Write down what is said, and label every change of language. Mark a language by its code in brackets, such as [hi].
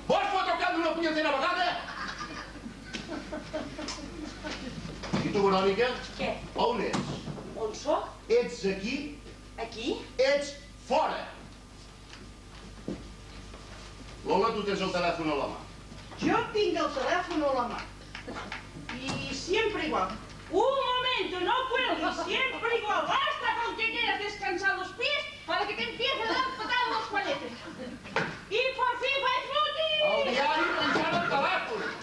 [ca] Vols fotre el cap d'una punyetera vegada? I tu, Verònica? Què? On ets? On soc? Ets aquí? Aquí? Ets fora! Lola, tu tens el telèfon a la mà. [es] Yo tengo el teléfono a la mano. Y siempre igual. Un momento, no cuelgues, siempre igual. Basta con que quieras descansar los pies para que te empiece a dar patadas los juanetes. Y por fin vais [ca] El diari penjant el telèfon.